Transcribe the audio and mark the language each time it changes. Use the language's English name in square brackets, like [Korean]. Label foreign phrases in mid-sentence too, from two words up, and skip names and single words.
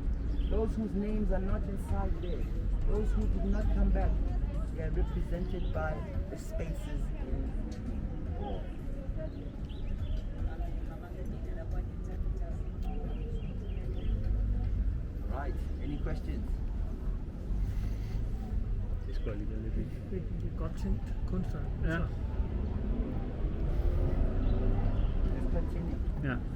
[English] Those whose names are not inside there. Those who did not come back. They are represented by the spaces in between. Right, any questions? [Danish] Det skal jeg lige være lidt i. Det er godt tænkt kunstner. Ja. [English] Let's continue. [Danish] Ja.